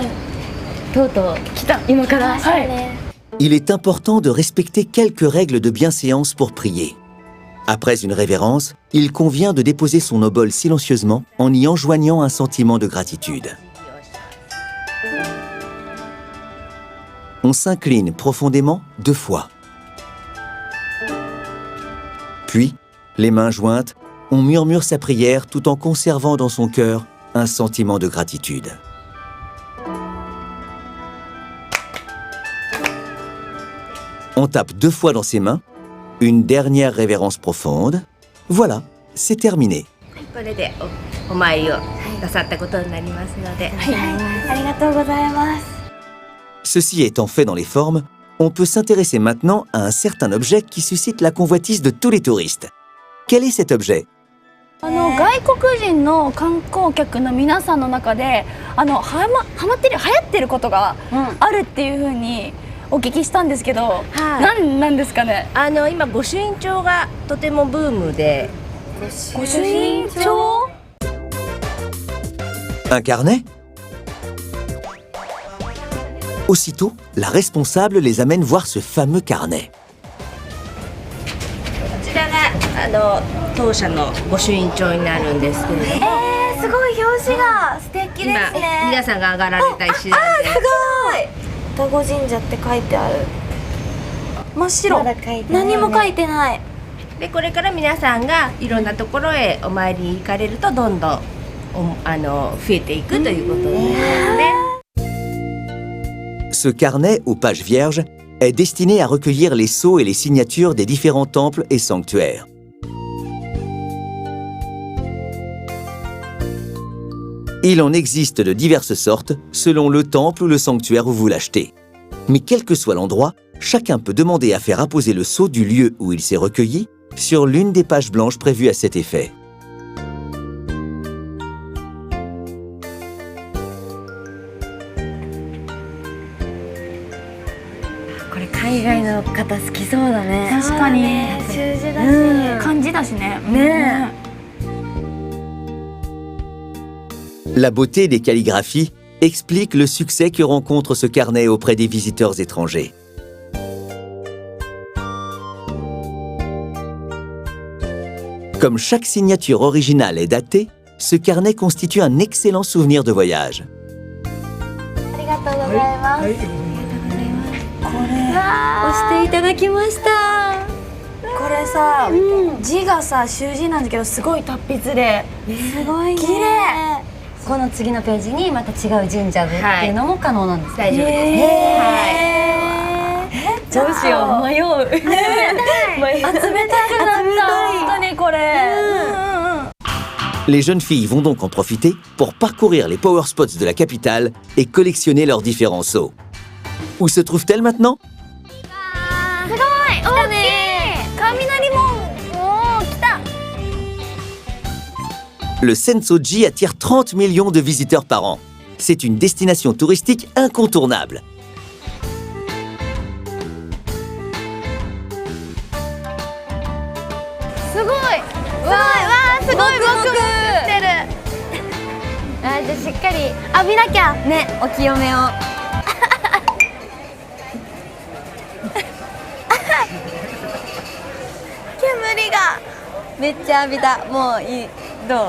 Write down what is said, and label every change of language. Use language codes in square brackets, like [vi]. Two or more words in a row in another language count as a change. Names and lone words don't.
[ja] とうとう来た。今から。はい。 [fr] Il est important de respecter quelques règles de bienséance pour prier. Après une révérence, il convient de déposer son obole silencieusement en y enjoignant un sentiment de gratitude. On s'incline profondément 2 fois. Puis, les mains jointes, on murmure sa prière tout en conservant dans son cœur un sentiment de gratitude. On tape 2 fois dans ses mains, une dernière révérence profonde. Voilà, c'est terminé. [ja] これでお参りをなさったことになりますので、ありがとうございます。 [fr] Ceci étant fait dans les formes, on peut s'intéresser maintenant à un certain objet qui suscite la convoitise de tous les touristes. Quel est cet objet? [ja] 外国人の観光客の皆さんの中で流行ってることがあるっていう風にお聞きしたんですけど、なんですかね。今御朱印帳がとてもブームで。御朱印帳？ [fr] Un carnet? Aussitôt, la responsable les amène voir ce fameux carnet. [ja] こちらが当社の御朱印帳になるんですけれども、すごい表紙が素敵ですね。今皆さんが上がられた石なんで。すごい。双子神社って書いてある。真っ白。何も書いてない。でこれから皆さんがいろんなところへお参りに行かれるとどんどん増えていくということになりますね。 [fr] Ce carnet aux pages vierges est destiné à recueillir les sceaux et les signatures des différents temples et sanctuaires. Il en existe de diverses sortes selon le temple ou le sanctuaire où vous l'achetez. Mais quel que soit l'endroit, chacun peut demander à faire apposer le sceau du lieu où il s'est recueilli sur l'une des pages blanches prévues à cet effet. [ja] これ海外の方好きそうだね。確かに。数字だし、漢字だしね。ね。 [fr] La beauté des calligraphies explique le succès que rencontre ce carnet auprès des visiteurs étrangers. Comme chaque signature originale est datée, Ce carnet constitue un excellent souvenir de voyage. [ja] ありがとうございます。押していただきました。これさ、字がさ習字なんだけどすごい達筆で、すごいね。綺麗。この次のページにまた違う神社でっていうのも可能なんです。大丈夫ですね。どうしよう、迷う。集めたくなった本当にこれ。 [fr] Les jeunes filles vont donc en profiter pour parcourir les [en] power spots [fr] de la capitale et collectionner leurs différents seaux. Où se trouvent-elles maintenant? [ja] すごい大きい。雷門。おお、来た。 [fr] Le Sensoji attire 30 millions de visiteurs par an. C'est une destination touristique incontournable. [ja] すごい。わあ、すごい僕してる。あ、じゃあしっかり浴びなきゃね、お清めを。煙がめっちゃ浴びた。もういい。どう？